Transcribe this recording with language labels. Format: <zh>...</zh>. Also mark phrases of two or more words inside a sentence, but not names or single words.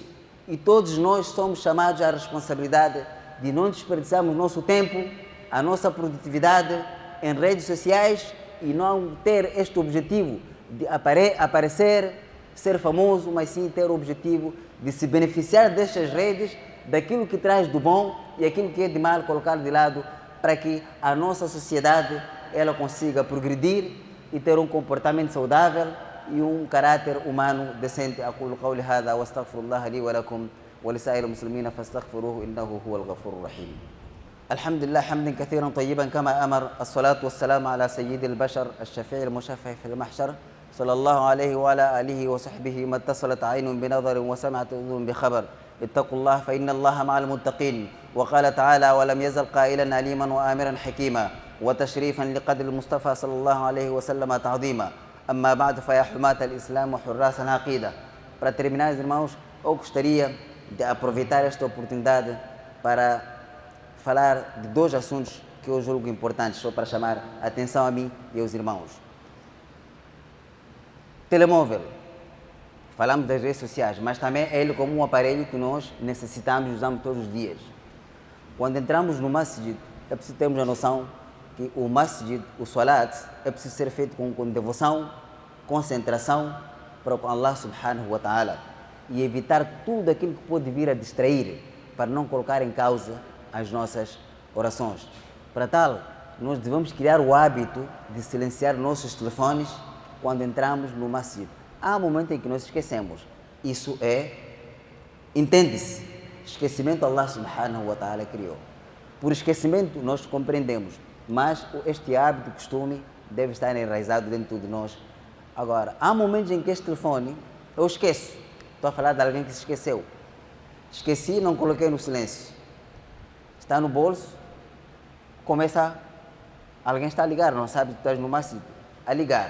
<pt>E todos nós somos chamados à responsabilidade de não desperdiçarmos nosso tempo, a nossa produtividade em redes sociais e não ter este objetivo de aparecer, ser famoso, mas sim ter o objetivo de se beneficiar destas redes, daquilo que traz do bom e aquilo que é de mal, colocar de lado, para que a nossa sociedade ela consiga progredir e ter um comportamento saudável e um caráter humano decente.</pt> <ar>أقول قولي هذا واستغفر الله لي ولكم ولسائر المسلمين فاستغفروه إنه هو الغفور الرحيم. الحمد لله حمدا كثيرا طيبا كما أمر، الصلاة والسلام على سيد البشر الشفيع المشفع في المحشر صلى الله عليه وعلى آله وصحبه. ما اتصلت عين بنظر وسمعت أذن بخبر. اتقوا الله فإن الله مع المتقين. وقال تعالى: ولم يزل قائلا عليما وآمرا حكيما وتشريفا لقدر المصطفى صلى الله عليه وسلم تعظيما. أما بعد فيا حماة الإسلام وحراس العقيدة.</ar> <pt>Para terminar, irmãos, eu gostaria de aproveitar esta oportunidade para falar de dois assuntos que eu julgo importantes, só para chamar a atenção a mim e aos irmãos. Telemóvel. Falamos das redes sociais, mas também é ele como um aparelho que nós necessitamos e usamos todos os dias. Quando entramos no masjid, é preciso termos a noção que o masjid, o salat, é preciso ser feito com devoção, concentração para com Allah</pt> <ar>سبحانه وتعالى</ar> <pt>e evitar tudo aquilo que pode vir a distrair, para não colocar em causa as nossas orações. Para tal, nós devemos criar o hábito de silenciar nossos telefones quando entramos no masjid. Há um momento em que nós esquecemos. Isso entende-se, esquecimento Allah</pt> <ar>سبحانه وتعالى</ar> <pt>criou. Por esquecimento nós compreendemos, mas este hábito, costume, deve estar enraizado dentro de nós. Agora, há momentos em que este telefone, eu esqueço. Estou a falar de alguém que se esqueceu. Esqueci, não coloquei no silêncio. Está no bolso, alguém está a ligar, não sabe que estás no masjid, a ligar.</pt>